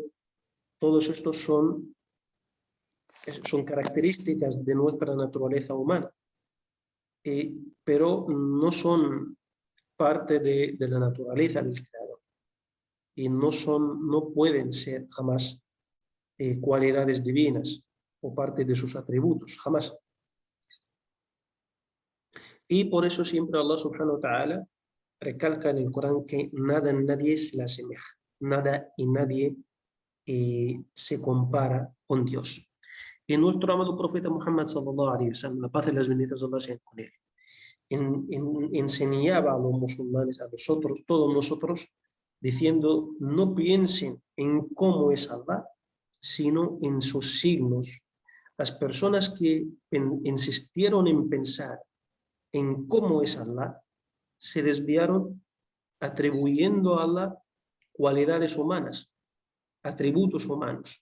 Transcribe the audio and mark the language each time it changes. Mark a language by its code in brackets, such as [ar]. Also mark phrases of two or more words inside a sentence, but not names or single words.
[es] Todos estos son características de nuestra naturaleza humana, pero no son parte de la naturaleza del Creador, y no pueden ser jamás cualidades divinas o parte de sus atributos, jamás. Y por eso siempre Allah [ar] سبحانه وتعالى [es] recalca en el Corán que nada ni nadie se le asemeja, nada y nadie se compara con Dios. Y nuestro amado profeta Muhammad [ar] صلى الله عليه وسلم, [es] la paz y las bendiciones de Allah sean con él, enseñaba a los musulmanes, a nosotros, todos nosotros, diciendo: no piensen en cómo es Allah, sino en sus signos. Las personas que insistieron en pensar en cómo es Allah, se desviaron atribuyendo a Allah cualidades humanas, atributos humanos.